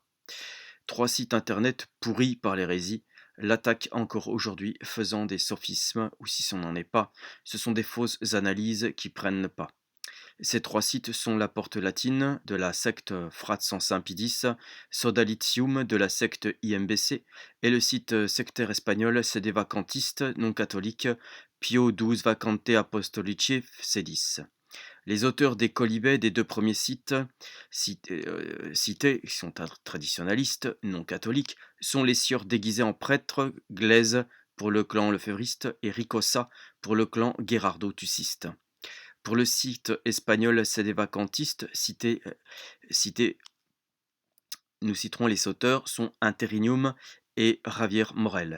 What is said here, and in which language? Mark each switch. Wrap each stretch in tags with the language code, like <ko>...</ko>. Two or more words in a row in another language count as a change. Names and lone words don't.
<fr>Trois sites internet pourris par l'hérésie l'attaquent encore aujourd'hui, faisant des sophismes, ou si ce n'en est pas, ce sont des fausses analyses qui prennent pas. Ces trois sites sont la porte latine de la secte Fratsan Saint-Pidis, Sodalitium de la secte IMBC et le site sectaire espagnol Sede Vacantiste non catholique Pio XII Vacante Apostolici Sedis. Les auteurs des colibets des deux premiers sites cités, qui sont traditionalistes, non catholiques, sont les sieurs déguisés en prêtres, Glaise pour le clan lefévriste et Ricossa pour le clan Gerardo-Tuciste. Pour le site espagnol Sede Vacantiste, cité, nous citerons les auteurs sont Interinium et Javier Morel.</fr>